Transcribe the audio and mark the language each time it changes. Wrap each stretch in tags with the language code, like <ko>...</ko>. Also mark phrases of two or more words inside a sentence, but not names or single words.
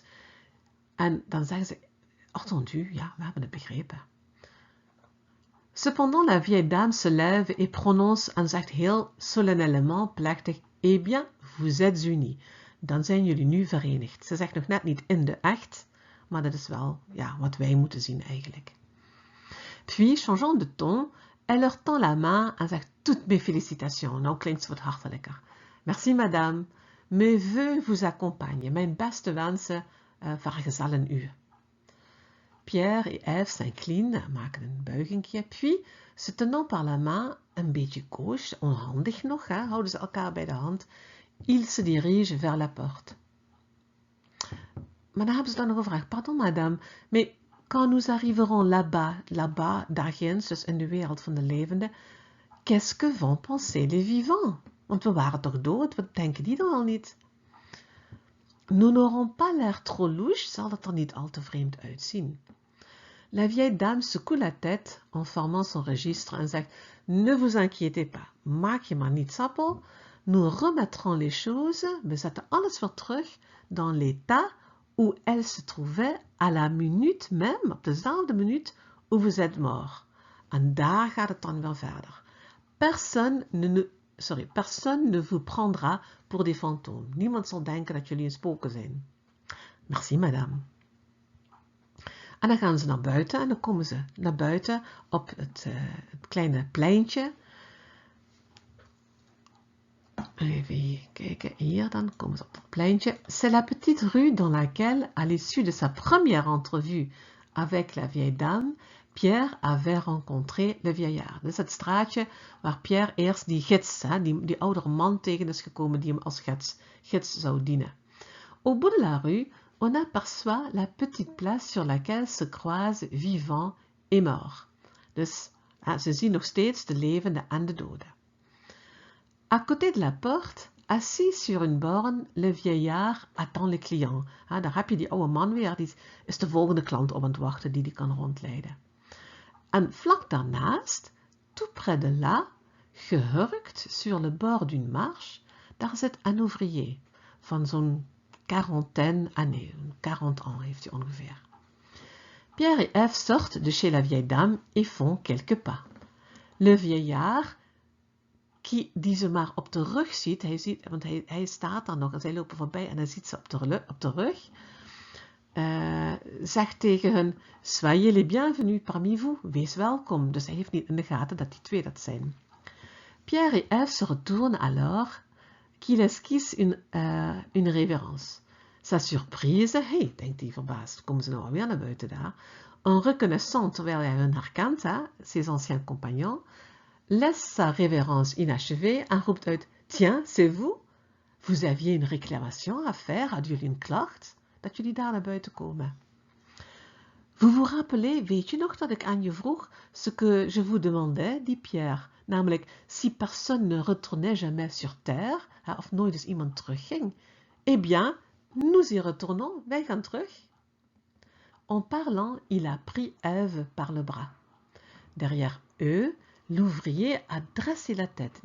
<nl>En dan zeggen ze, entendu, ja, we hebben het begrepen.</nl> <fr>Cependant, la vieille dame se lève et prononce</fr> <nl>en zegt heel solennellement, plechtig,</nl> <fr>eh bien, vous êtes unis.</fr> <nl>Dan zijn jullie nu verenigd. Ze zegt nog net niet in de echt, maar dat is wel ja, wat wij moeten zien eigenlijk.</nl> <fr>Puis, changeant de ton, elle leur tend la main</fr> <nl>en zegt</nl> <fr>toutes mes félicitations.</fr> <nl>Nou klinkt ze wat hartelijker.</nl> <fr>Merci madame, mes vœux vous accompagnent.</fr> <nl>Mijn beste wensen vergezellen u.</nl> <fr>Pierre et Ève s'inclinent,</fr> <nl>maken een buigingje,</nl> <fr>puis, se tenant par la main,</fr> <nl>een beetje gauche, onhandig nog, hè, houden ze elkaar bij de hand,</nl> <fr>ils se dirigent vers la porte.</fr> <nl>Maar dan hebben ze dan nog gevraagd,</nl> <fr>pardon madame, mais quand nous arriverons là-bas,</fr> <nl>daar ginds, dus in de wereld van de levenden,</nl> <fr>qu'est-ce que vont penser les vivants?</fr> <nl>Want we waren toch dood, wat denken die dan al niet?</nl> <fr>Nous n'aurons pas l'air trop louche,</fr> <nl>zal dat er niet al te vreemd uitzien.</nl> <fr>La vieille dame secoue la tête en formant son registre</fr> <nl>en zegt,</nl> <fr>ne vous inquiétez pas,</fr> <nl>maak je maar niet sappel,</nl> <fr>nous remettrons les choses,</fr> <nl>we zetten alles weer terug,</nl> <fr>dans l'état où elle se trouvait à la minute même,</fr> <nl>op dezelfde minuut,</nl> <fr>où vous êtes mort.</fr> <nl>En daar gaat het dan weer verder.</nl> <fr>Personne ne vous prendra pour des fantômes.</fr> <nl>Niemand zal denken dat jullie een spoken zijn.</nl> <fr>Merci, madame.</fr> <nl>En dan gaan ze naar buiten en dan komen ze naar buiten op het kleine pleintje. Even kijken, hier dan komen ze op het pleintje.</nl> <fr>C'est la petite rue dans laquelle, à l'issue de sa première entrevue avec la vieille dame, Pierre avait rencontré le vieillard.</fr> <nl>Dus het straatje waar Pierre eerst die gids, die oudere man tegen is gekomen die hem als gids zou dienen.</nl> <fr>Au bout de la rue, on aperçoit la petite place sur laquelle se croisent vivants et morts.</fr> <nl>Dus ze zien nog steeds de levenden en de doden.</nl> <fr>À côté de la porte, assis sur une borne, le vieillard attend le client.</fr> <nl>Daar heb je die oude man weer, die is de volgende klant op aan het wachten die kan rondleiden. En vlak daarnaast,</nl> <fr>tout près de là, gehurkt sur le bord d'une marche,</fr> <nl>daar zit</nl> <fr>un ouvrier</fr> <nl>van zo'n 40 ans heeft hij ongeveer.</nl> <fr>Pierre et Ève sortent de chez la vieille dame et font quelques pas. Le vieillard,</fr> <nl>die ze maar op de rug ziet, want hij staat daar nog en zij lopen voorbij en hij ziet ze op de rug, zegt tegen hen,</nl> <fr>soyez les bienvenus parmi vous,</fr> <nl>wees welkom. Dus hij heeft niet in de gaten dat die twee dat zijn.</nl> <fr>Pierre et Ève se retournent alors, qu'il esquisse une révérence. Sa surprise,</fr> <nl>hey, denkt hij verbaasd, komen ze nou alweer naar buiten daar,</nl> <fr>en reconnaissant,</fr> <nl>terwijl hij hun herkent,</nl> <fr>ses anciens compagnons, laisse sa révérence inachevée</fr> <nl>en roept uit,</nl> <fr>tiens, c'est vous? Vous aviez une réclamation à faire,</fr> <nl>hadden jullie een klacht? Dat jullie daar naar buiten komen.</nl> <fr>Vous vous rappelez,</fr> <nl>weet je nog dat ik aan je vroeg,</nl> <fr>ce que je vous demandais, dit Pierre, namelijk, si personne ne retournait jamais sur terre,</fr> <nl>of nooit eens iemand terugging,</nl> <fr>eh bien, nous y retournons,</fr> <nl>wij gaan terug.</nl> <fr>En parlant, il a pris Ève par le bras. Derrière eux, l'ouvrier a dressé la tête.</fr>